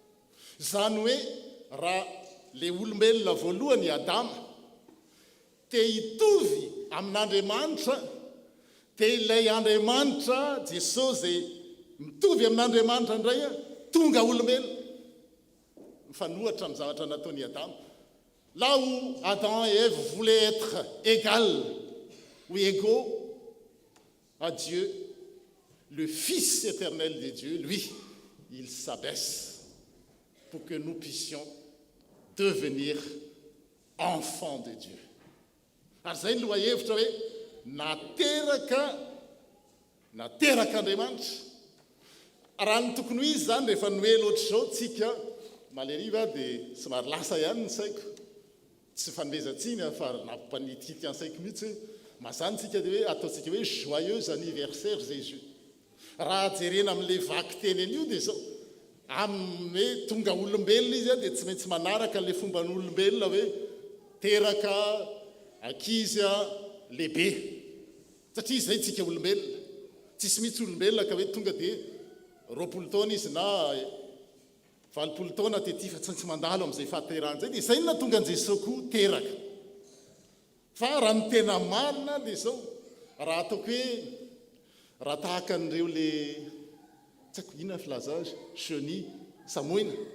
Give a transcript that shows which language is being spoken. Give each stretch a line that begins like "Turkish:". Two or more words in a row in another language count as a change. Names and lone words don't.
Malagasy: Zany hoe raha le olombelona voalohany Adama te hitovy amin'Andriamanitra dia ilay Andriamanitra Jesosy zay mitovy amin'Andriamanitra indray tonga olombelona mifanohatra amin'ny zavatra nataony Adamo.
French: Là où Adam et Ève voulaient être égales ou égaux à Dieu, le Fils éternel de Dieu, lui, il s'abaisse pour que nous puissions devenir enfants de Dieu.
Malagasy: Ary zay no lohahevitra hoe nateraka Andriamanitra. Raha ny tokony ho izy zany rehefa noely ohatr' zao tsika maleriva dia somary lasa ihany ny saiko. Tsy fanomezantsiny fa nampanitikity ny saiko mihitsy hoe mazany tsika dia hoe ataontsika hoe
French: joyeux anniversaire Jésus.
Malagasy: Raha jerena amin'ilay vaky teny an'io dia zao amin'ny hoe tonga olombelona izy dia tsy maintsy manaraka n'ilay fomba n'olombelona hoe teraka ankizy lehibe satria izay tsika olombelona tsisy mihitsy olombelona ka hoe tonga dia 20 taona izy na 20 taona tety fa tsy mandalo amin'izay fahaterahana zay dia izay na tonga an' Jesosy koa teraka fa raha ny tena marina dia zao raha ataoko hoe raha tahaka an'ireo le tsy haiko inona filaza azy chenille samoina